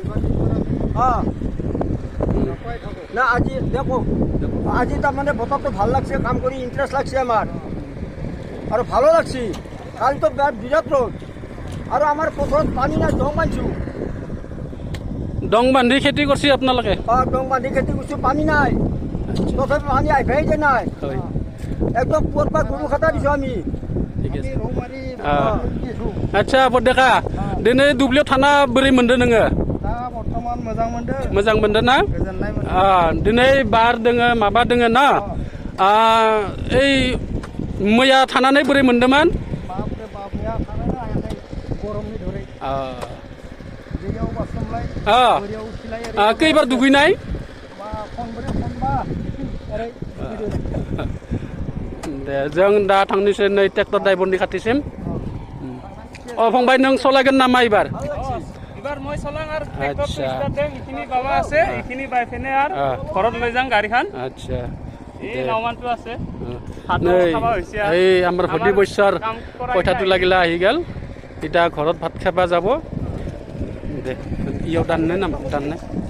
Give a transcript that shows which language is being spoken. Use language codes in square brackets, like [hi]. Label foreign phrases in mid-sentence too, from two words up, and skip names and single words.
[as] না আজি দেখো আজি তাৰমানে বতৰটো ভাল লাগছে কাম কৰি ইণ্টাৰেষ্ট লাগছে আমাৰ আৰু ভালো লাগছে কালিতো বিৰাট ৰ'দ আৰু আমাৰ পথাৰত পানী নাই দং বান্ধিছোঁ দং বান্ধি খেতি কৰিছে আপোনালোকে দং বান্ধি খেতি কৰিছোঁ পানী নাই তথাপি পানী আহিবই যে নাই হয় একদম পুৱাৰ পৰা গৰু খাটা দিছোঁ আমি ঠিক আছে আচ্ছা [brx] বৰডেকা दिनै दुब्लियाव थाना बोरै मोनदों नोङो दा बर्तमान मोजां मोनदों मोजां मोनदों ना गोजोननाय मोनदों दिनै बार दोङो माबा दोङो ना ओइ मैया थानानै बोरै मोनदोंमोन बापरे बाप मैया थानानै हायाखै गरमनि धरै दैयाव बारसोमलाय बोरियाव उथिलाय खैबार दुगैनाय खनब्रै खनबा ओरै दे जों दा थांनोसै नै ट्रेक्टर ड्राइभारनि खाथिसिम फंबाय नों सलायगोन नामा एबार [as] এবাৰ মই চলাং আৰু ট্ৰেক্টৰটো ষ্টাৰ্ট দেম ইখিনি বাবা আছে ইখিনি বাই ফেনে আৰু ঘৰত লৈ যাম গাড়ীখন আচ্ছা এই নাওমানটো আছে এই আমাৰ ভটি বৈশ্যৰ পইচাটো লাগিলে আহি গ'ল এতিয়া ঘৰত ভাত খাব যাব দে ইও দান নে নাম দান নে